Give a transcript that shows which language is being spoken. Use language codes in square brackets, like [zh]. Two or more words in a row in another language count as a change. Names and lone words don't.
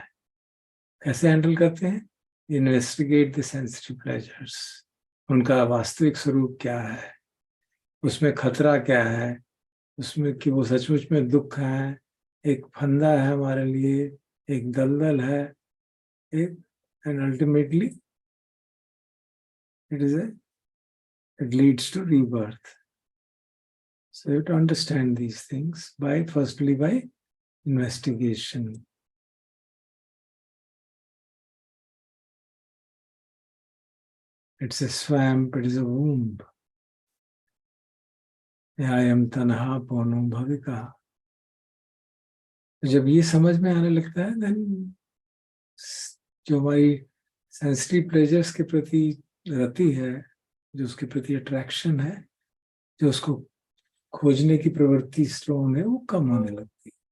[hi] कैसे हैंडल करते हैं? [en] Investigate the sensory pleasures. [hi] उनका वास्तविक स्वरूप क्या है, उसमें खतरा क्या है, उसमें कि वो सचमुच में दुख है, एक फंदा है हमारे लिए, एक दलदल है, एक, [en] And ultimately it leads to rebirth. So you have to understand these things firstly by investigation. It's a swamp, it is a womb. [pi] Yayam tanha pono bhavika. [hi] जब ये समझ में आने लगता है, then जो हमारी [en] sensory pleasures [hi] के प्रति रति है, जो उसके प्रति अट्रैक्शन है, जो उसको खोजने की प्रवृत्ति स्ट्रॉन्ग है, वो कम होने लगती है.